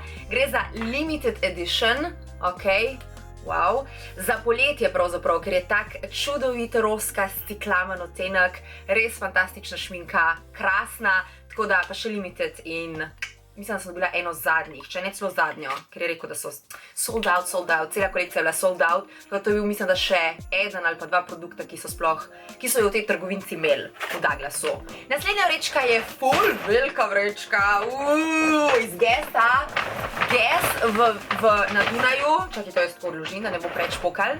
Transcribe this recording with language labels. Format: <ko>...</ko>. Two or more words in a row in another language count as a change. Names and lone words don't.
<sl>Gre za</sl> <en>limited edition,</en> <sl>ok, wow, za poletje pravzaprav, ker je tak čudovit roska stiklamen odtenek, res fantastična šminka, krasna, tako da pa še limited in mislim, da sem dobila eno zadnjih, če ne celo zadnjo, ker je rekel, da so</sl> <en>sold out,</en> <sl>cela kolekcija je bila</sl> <en>sold out,</en> <sl>tako da to je bil, mislim, da še eden ali pa 2 produkta, ki so jo v tej trgovinci imeli v Douglasu. Naslednja vrečka je ful velika vrečka, iz Guessa. Guess na Dunaju, čakaj, to jaz tako odložim, da ne bo preč pokal.</sl>